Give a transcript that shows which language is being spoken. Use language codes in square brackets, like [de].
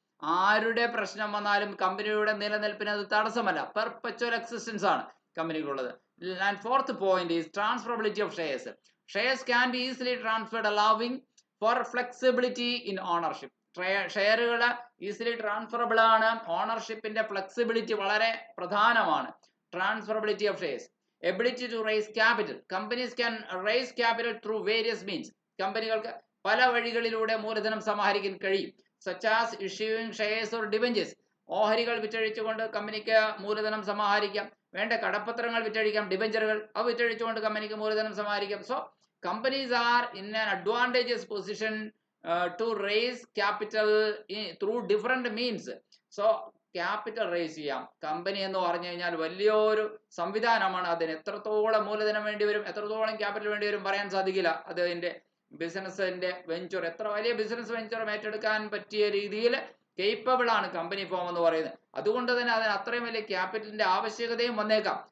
[ml] ആരുടെ പ്രശ്നം വന്നാലും കമ്പനിയുടെ നിലനിൽപ്പിന് അത് തടസ്സമല്ല. പെർപ്പച്വൽ എക്സിസ്റ്റൻസ് ആണ് കമ്പനിക്കുള്ളത്. [en] And fourth point is transferability of shares. Shares can be easily transferred, allowing for flexibility in ownership. [ml] ഷെയറുകൾ easily transferable ആണ്. ഓണർഷിപ്പിന്റെ ഫ്ലെക്സിബിലിറ്റി വളരെ പ്രധാനമാണ്. [en] Transferability of shares. Ability to raise capital. Companies can raise capital through various means. [ml] കമ്പനികൾക്ക് പല വഴികളിലൂടെ മൂലധനം സമാഹരിക്കാൻ കഴിയും. [en] Such as issuing shares or debentures. [ml] ഓഹരികൾ വിറ്റഴിച്ചുകൊണ്ട് കമ്പനിക്ക് മൂലധനം സമാഹരിക്കാം. വേണ്ട കടപ്പത്രങ്ങൾ വിറ്റഴിക്കാം, ഡിബഞ്ചറുകൾ അവ വിറ്റഴിച്ചുകൊണ്ട് കമ്പനിക്ക് മൂലധനം സമാഹരിക്കാം. [en] So companies are in an advantageous position to raise capital through different means. So capital raise ചെയ്യാം. [ml] കമ്പനി എന്ന് പറഞ്ഞു കഴിഞ്ഞാൽ വലിയൊരു സംവിധാനമാണ്. അതിന് എത്രത്തോളം മൂലധനം വേണ്ടി വരും, എത്രത്തോളം ക്യാപിറ്റൽ വേണ്ടി വരും പറയാൻ സാധിക്കില്ല. അത് അതിന്റെ ബിസിനസിന്റെ വെഞ്ചർ, എത്ര വലിയ ബിസിനസ് വെഞ്ചറും ഏറ്റെടുക്കാൻ പറ്റിയ രീതിയിൽ കേപ്പബിൾ ആണ് കമ്പനി ഫോം എന്ന് പറയുന്നത്. അതുകൊണ്ട് തന്നെ അതിന് അത്രയും വലിയ ക്യാപിറ്റലിന്റെ ആവശ്യകതയും വന്നേക്കാം.